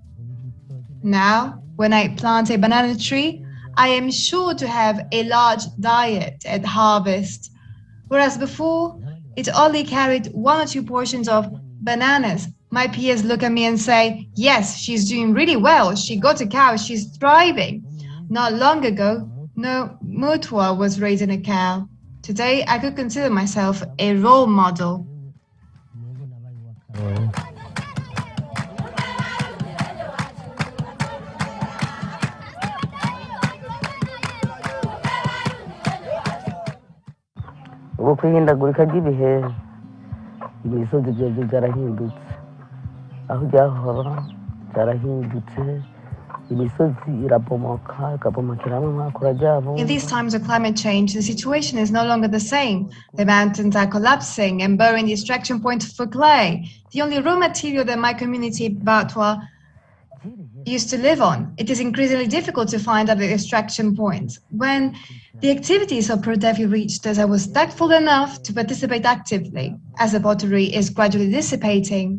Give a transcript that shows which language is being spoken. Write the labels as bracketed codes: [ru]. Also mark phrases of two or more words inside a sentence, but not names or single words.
[en] Now, when I plant a banana tree, I am sure to have a large diet at harvest, whereas before, it only carried 1 or 2 portions of bananas. My peers look at me and say, yes, she's doing really well. She got a cow, she's thriving. Not long ago, no Mutwa was raising a cow. Today, I could consider myself a role model. [rn] Guhindagurika ry'ibihe imisozi byose byarahindutse aho byahora byarahindutse imisozi irabomoka ikabomokera mwakura ryabo. [en] In these times of climate change, the situation is no longer the same. The mountains are collapsing and burying the extraction point for clay, the only raw material that my community Batwa used to live on. It is increasingly difficult to find other extraction points. When the activities of ProDefi reached us, I was thankful enough to participate actively, as the pottery is gradually dissipating.